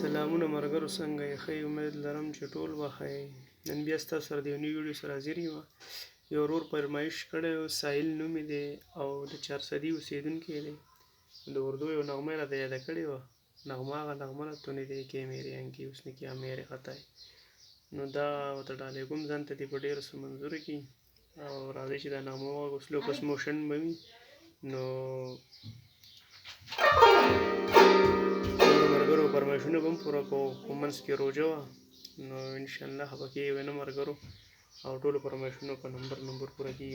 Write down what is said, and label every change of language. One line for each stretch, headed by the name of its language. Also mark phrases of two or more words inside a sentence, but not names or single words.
Pashto: سلامونه ملګرو، څنګه یې؟ ښه امید لرم چې ټول به ښه یې. نن بیا ستاسو سره د یو نوي ویډیو سره حاضر یم. یو ورور فرمایش کړی و، ساحل نوم یې دی او د چارسدي اوسېدونکی دی. د اردو یو نغمه یې راته یاده کړې وه، نغمه هغه نغمه ده،
Urdu: تو نه دیکھے میرے آنکھیں اس نے کیا میرے خطا ہے.
Pashto: نو دا ورته ډالۍ کوم ځان ته دې په ډېرو سمندرو کې، او راځئ چې دا نغمه واورو. سلو پس موشن به وي، نو ملګرو فرمایشونه به هم پوره کوو. په منځ کې روژه وه، نو انشاءالله خفه کېږئ نه ملګرو، او ټولو فرمایشونو په نمبر پوره کېږي.